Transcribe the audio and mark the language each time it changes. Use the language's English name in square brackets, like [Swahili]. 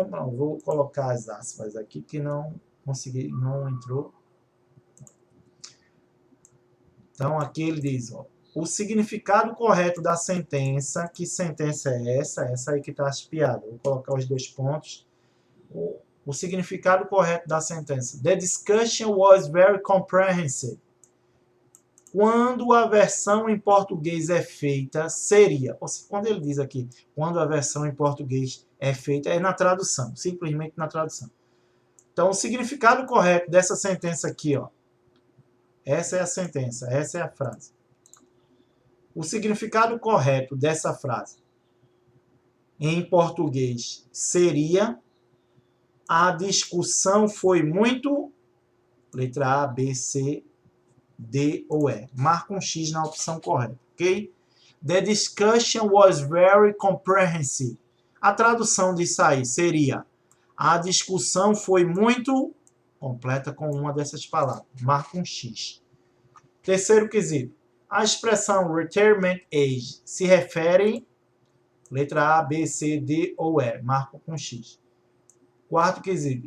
[Portuguese] Não, vou colocar as aspas aqui que não entrou. Então, aqui ele diz, ó, o significado correto da sentença, que sentença é essa? Essa aí que está espiada. Vou colocar os dois pontos. O significado correto da sentença. [English] The discussion was very comprehensive. [Portuguese] quando a versão em português é feita, seria. Ou seja, quando ele diz aqui, quando a versão em português é feita, é na tradução, simplesmente na tradução. Então, o significado correto dessa sentença aqui, ó. Essa é a sentença, essa é a frase. O significado correto dessa frase em português seria: a discussão foi muito, letra A, B, C, D ou E. Marca um X na opção correta, ok? [English] The discussion was very comprehensive. [Portuguese] A tradução disso aí seria: a discussão foi muito completa com uma dessas palavras. Marca um X. Terceiro quesito. A expressão retirement age se refere, letra A, B, C, D ou E. Marca com X. Quarto quesito.